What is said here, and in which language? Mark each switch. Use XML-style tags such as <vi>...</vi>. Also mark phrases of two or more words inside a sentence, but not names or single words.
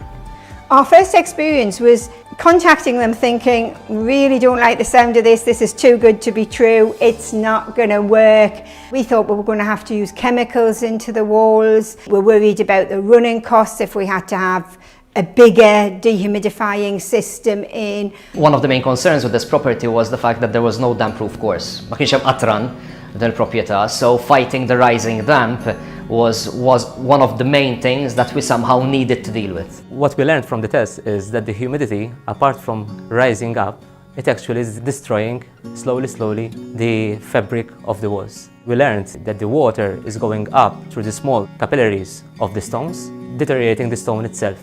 <en>Our first experience was contacting them thinking, really don't like the sound of this is too good to be true, it's not going to work. We thought we were going to have to use chemicals into the walls. We're worried about the running costs if we had to have a bigger dehumidifying system in. One of the main concerns with this property was the fact that there was no damp-proof course.</en> <mt>Ma kienx hemm qatran del-proprjetà,</mt> <en>so fighting the rising damp was one of the main things that we somehow needed to deal with. What we learned from the test is that the humidity, apart from rising up, it actually is destroying slowly the fabric of the walls. We learned that the water is going up through the small capillaries of the stones, deteriorating the stone itself.</en>